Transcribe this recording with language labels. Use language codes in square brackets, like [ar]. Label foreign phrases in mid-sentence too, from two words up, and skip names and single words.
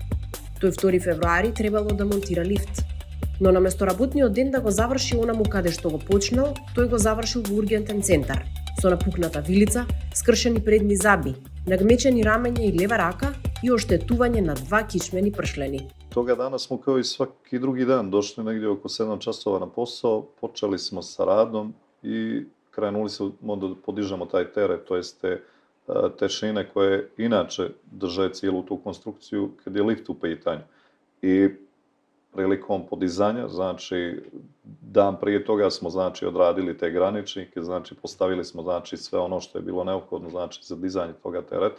[mk] Тој 2 февруари требало да монтира лифт. Но наместо работниот ден да го заврши онаму каде што го почнал, тој го завршил во ургентен центар, со напукната вилица, скршени предни заби, нагмечени рамења и лева рака и оштетување на 2 кичмени пршлени. [sr] Тога дана smo kao i svaki drugi dan došli negdje oko 7 časova na posao, počeli smo sa radom i krenuli smo da podižemo taj teret, to jest te šine koje inače drže cijelu tu konstrukciju kad je lift u pitanju. I prilikom podizanja, znači dan prije toga smo znači odradili te graničnike, znači postavili smo znači sve ono što je bilo neophodno znači za dizanje toga tereta.